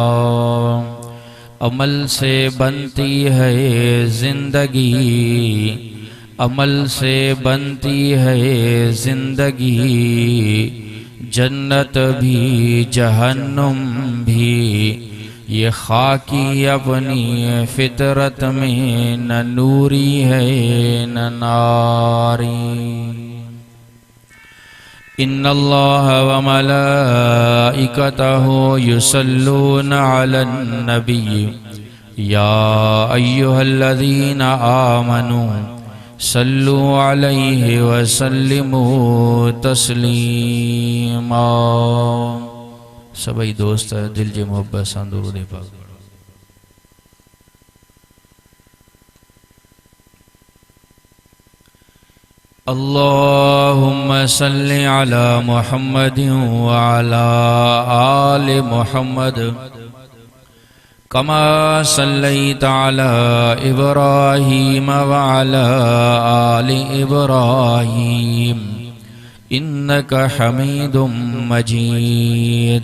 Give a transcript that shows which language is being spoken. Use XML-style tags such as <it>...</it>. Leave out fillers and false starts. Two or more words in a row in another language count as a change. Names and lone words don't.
<ur>عمل سے بنتی ہے زندگی، عمل سے بنتی ہے زندگی، جنت بھی جہنم بھی. یہ خاکی اپنی فطرت میں نہ نوری ہے نہ ناری.</ur> <ar>إن الله وملائكته يصلون على النبي يا أيها الذين آمنوا صلوا عليه وسلموا تسليما.</ar> <sd>सभी दोस्त दिल जे मोहब्बत सां दुरूद पाक।</sd> <ar>اللهم صل على محمد وعلى آل محمد كما صليت على إبراهيم وعلى آل إبراهيم إنك حميد مجيد.</ar>